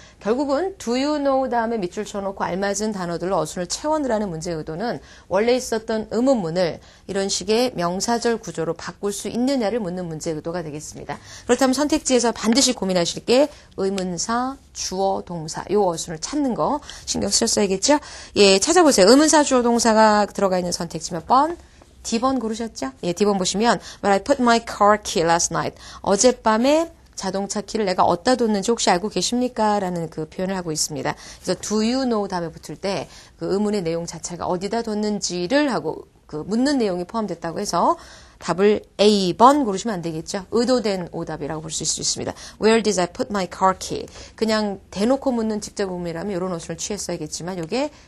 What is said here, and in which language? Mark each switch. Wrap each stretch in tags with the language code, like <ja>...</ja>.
<ko>결국은</ko> <en>do you know</en> <ko>다음에 밑줄 쳐놓고 알맞은 단어들로 어순을 채워넣으라는 문제의 의도는 원래 있었던 의문문을 이런 식의 명사절 구조로 바꿀 수 있느냐를 묻는 문제의 의도가 되겠습니다. 그렇다면 선택지에서 반드시 고민하실 게 의문사, 주어, 동사 요 어순을 찾는 거 신경 쓰셨어야겠죠? 예, 찾아보세요. 의문사, 주어, 동사가 들어가 있는 선택지 몇 번? D번 고르셨죠? 예, D번 보시면</ko> <en>But I put my car key last night.</en> <ko>어젯밤에 자동차 키를 내가 어디다 뒀는지 혹시 알고 계십니까? 라는 그 표현을 하고 있습니다. 그래서</ko> <en>do you know</en> <ko>다음에 붙을 때 그 의문의 내용 자체가 어디다 뒀는지를 하고 그 묻는 내용이 포함됐다고 해서 답을 A번 고르시면 안 되겠죠. 의도된 오답이라고 볼 수 있습니다.</ko> <en>Where did I put my car key?</en> <ko>그냥 대놓고 묻는 직접 의문이라면 이런 어순을 취했어야겠지만 이게</ko>